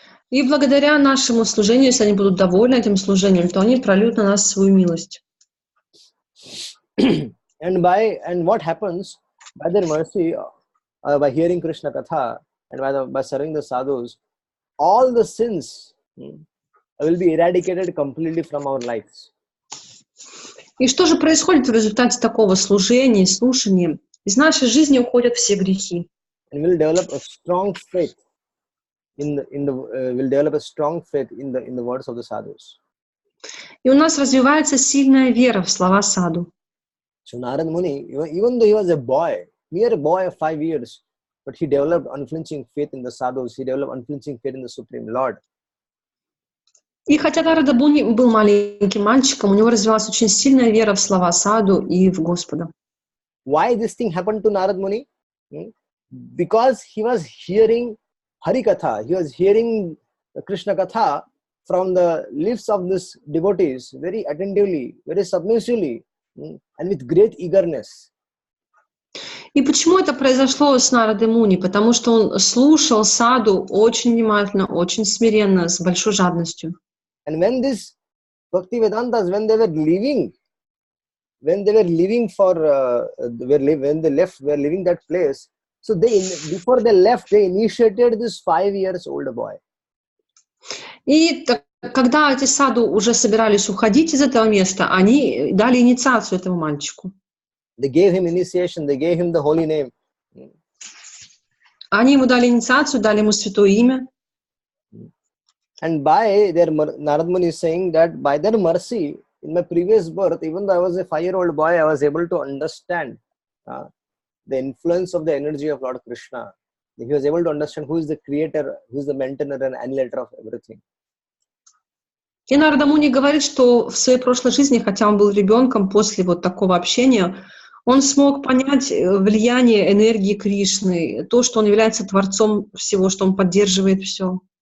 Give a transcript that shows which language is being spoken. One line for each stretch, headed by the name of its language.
Russian: И благодаря нашему служению, если они будут довольны этим служением, то они прольют на нас свою милость.
English: And what happens by their mercy, by hearing Krishna Katha and by serving the sadhus, all the sins will be eradicated completely from our lives.
Russian: И что же происходит в результате такого служения, слушания? Из нашей жизни уходят все грехи.
English: And we'll develop a strong faith will develop a strong faith in the words of the sadhus.
Russian: И у нас развивается сильная вера в слова саду.
English: So Narad Muni, even though he was a boy, mere boy of 5 years, but he developed unflinching faith in the sadhus. He developed unflinching faith in the Supreme Lord.
Russian: И хотя Нарада Муни был маленьким мальчиком, у него развивалась очень сильная вера в слова саду и в Господа.
English: Why this thing happened to Narad Muni? Because he was hearing Hari Katha. He was hearing Krishna Katha from the lips of these devotees very attentively, very submissively, and with great eagerness.
Russian: И почему это произошло с Нарадой Муни? Потому что он слушал саду очень внимательно, очень смиренно, с большой жадностью.
English: And when these Bhaktivedantas, when they were leaving for, when they were leaving that place, so before they left, they initiated this 5 years old boy.
Russian: И когда эти саду уже собирались уходить из этого места, они дали инициацию этому мальчику.
English: They gave him initiation, they gave him the holy name.
Russian: Они ему дали инициацию, дали ему святое имя.
English: And by their, Narad Muni is saying that by their mercy, in my previous birth, even though I was a 5-year-old boy, I was able to understand the influence of the energy of Lord Krishna. He was able to understand who is the creator, who is the maintainer and annihilator of everything.
Russian: И Нарада Муни говорит, что в своей прошлой жизни, хотя он был ребенком, после вот такого общения, он смог понять влияние энергии Кришны, то, что он является творцом всего, что он поддерживает все.